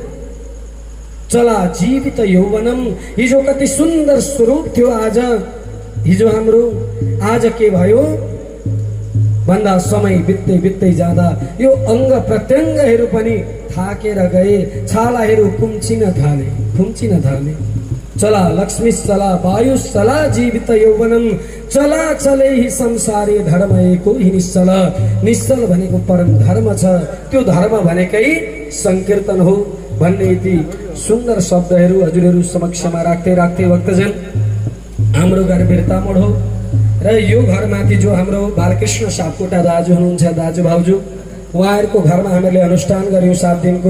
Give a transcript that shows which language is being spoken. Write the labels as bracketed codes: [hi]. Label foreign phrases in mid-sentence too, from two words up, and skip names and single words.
[sa] चला जीवित यौवनम, [ne] हिजो कति सुन्दर स्वरूप थियो आज, हिजो हाम्रो आज के भयो भन्दा समय बित्दै बित्दै जाँदा यो अङ्ग प्रत्यङ्गहरू पनि थाकेर गए, छालाहरू खुम्चिन थाले। [sa] चला लक्ष्मी चला वायु चला जीवित यौवनम, चला चले ही संसारी धर्म एको ही निश्चल। [ne] निश्चल भनेको परम धर्म छ, त्यो धर्म भनेकै संकीर्तन हो भन्ने यति सुन्दर शब्दहरू हजुरहरू समक्षमा राख्दै भक्तजन, हाम्रो घर बिर्तामोड हो र यो घरमाथि जो हाम्रो बालकृष्ण सापकोटा दाजु हुनुहुन्छ, दाजु भाउजू, उहाँहरूको घरमा हामीले अनुष्ठान गऱ्यौँ 7 दिनको।